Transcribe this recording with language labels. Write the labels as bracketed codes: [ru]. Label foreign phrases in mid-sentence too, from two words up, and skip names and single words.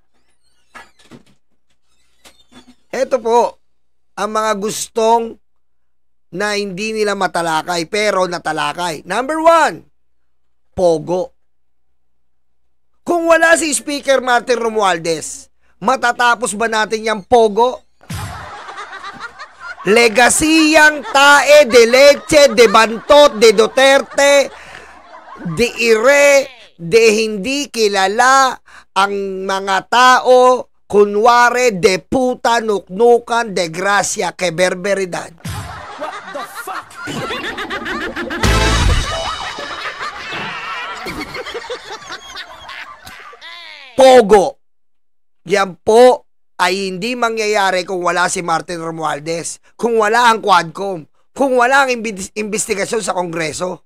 [tl] Ito po ang mga gustong na hindi nila matalakay pero natalakay. Number 1, Pogo. Kung wala si Speaker Martin Romualdez, matatapos ba natin yung Pogo? Legasiyang tae de leche, de bantot, de Duterte, de ire, de hindi kilala ang mga tao, kunware de puta, nuknukan, [es] de gracia, que berberidad. [en] What the fuck? [tl] Pogo. Yan po ay hindi mangyayari kung wala si Martin Romualdez, kung wala ang Quadcom, kung wala ang investigasyon sa Kongreso.